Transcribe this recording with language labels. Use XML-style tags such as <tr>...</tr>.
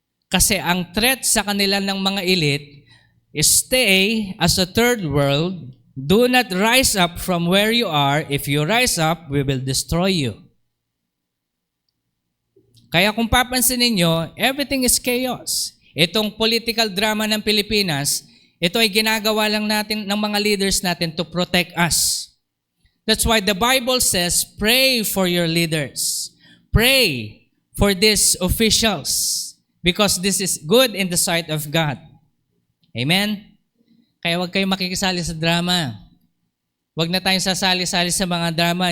<en>Kasi ang threat</en> <tl>sa kanila ng mga</tl> <en>elite is stay as a third world. Do not rise up from where you are. If you rise up, we will destroy you.</en> <tl>Kaya kung papansin ninyo,</tl> <en>everything is chaos.</en> <tl>Itong political drama ng Pilipinas, ito ay ginagawa lang natin ng mga leaders natin</tl> <en>to protect us. That's why the Bible says, pray for your leaders. Pray for these officials because this is good in the sight of God.</en> <tl>Amen? Kaya huwag kayong makikisali sa drama. Huwag na tayong sasali-sali sa mga drama.</tl>